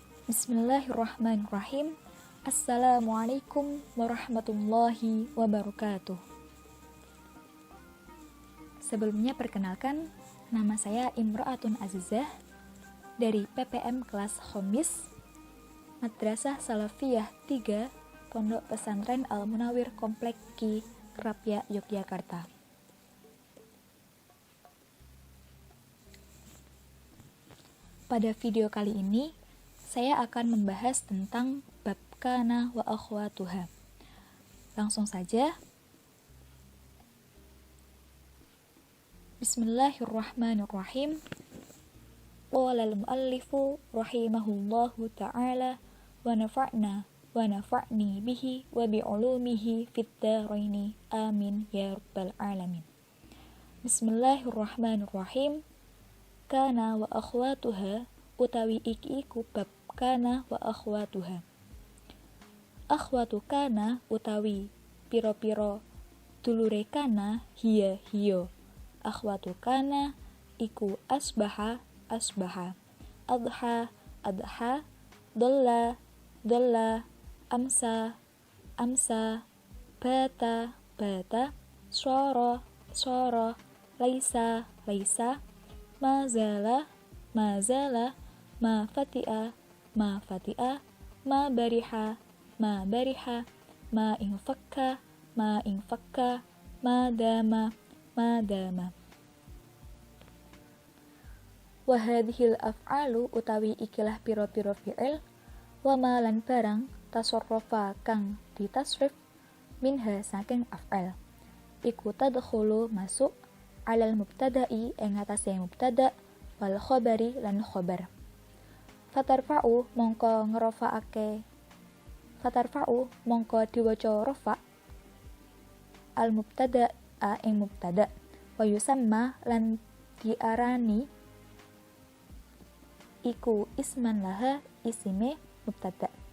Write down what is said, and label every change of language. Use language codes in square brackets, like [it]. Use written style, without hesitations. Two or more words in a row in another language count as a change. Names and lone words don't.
[ar] بسم الله الرحمن الرحيم السلام عليكم ورحمة الله وبركاته. [id] Sebelumnya perkenalkan, nama saya Imro'atun Azizah dari PPM kelas Khomis Madrasah Salafiyah 3 Pondok Pesantren Al-Munawwir Komplek Ki Krapyak, Yogyakarta. Pada video kali ini saya akan membahas tentang bab [ar] كان وأخواتها. [id] Langsung saja. [ar] Bismillahirrahmanirrahim. قال المؤلف رحمه الله تعالى ونفعني به وبعلومه في الدارين. آمين يا رب العالمين. بسم الله الرحمن الرحيم كان وأخواتها [jv] utawi iki iku bab [ar] كان وأخواتها. أخوات كان [jv] utawi piro-piro dulure kana hiya. [ar] أخوات كان iku أصبح أضحى ظل أمسى, بات صار ليس ما زال ما فتئ ما برح ما انفك ما دام. وهذه الأفعال [jv] utawi ikilah piro-piro fi'il [ar] وما [jv] lan barang tasarrufa kang ditasrif minha saking af'al iku tadkhulu masuk [ar] على المبتدأ [jv] ing atase mubtada' [ar] والخبر [jv] lan khabar. Fatarfa'u mongko diwaca rafa [ar] المبتدأ [jv] ing mubtada' [ar] ويسمى [jv] lan diarani iku [ar] اسما لها [jv] isime mubtada'.